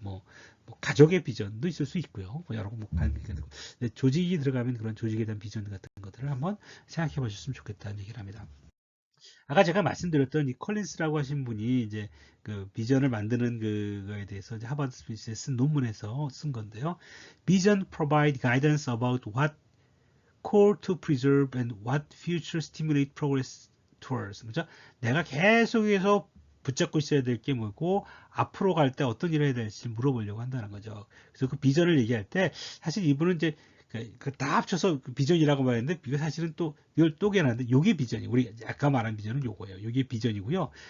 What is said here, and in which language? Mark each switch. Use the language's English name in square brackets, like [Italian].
[Korean] 뭐 가족의 비전도 있을 수 있고요. 뭐 여러 뭐 조직이 들어가면 그런 조직에 대한 비전 같은 것들을 한번 생각해 보셨으면 좋겠다는 얘기를 합니다. 아까 제가 말씀드렸던 이 컬린스라고 하신 분이 이제 그 비전을 만드는 그거에 대해서 이제 하버드 스미스에 쓴 논문에서 쓴 건데요. [English] Vision provide guidance about what core to preserve and what future stimulate progress towards. [Korean] 그죠? 내가 계속해서 붙잡고 있어야 될 게 뭐고 앞으로 갈 때 어떤 일을 해야 될지 물어보려고 한다는 거죠. 그래서 그 비전을 얘기할 때 사실 이분은 이제 다 합쳐서 비전이라고 말했는데 이거 사실은 또 이걸 또 개놨는데 요게 비전이 우리 아까 말한 비전은 요거예요. 요게 비전이고요.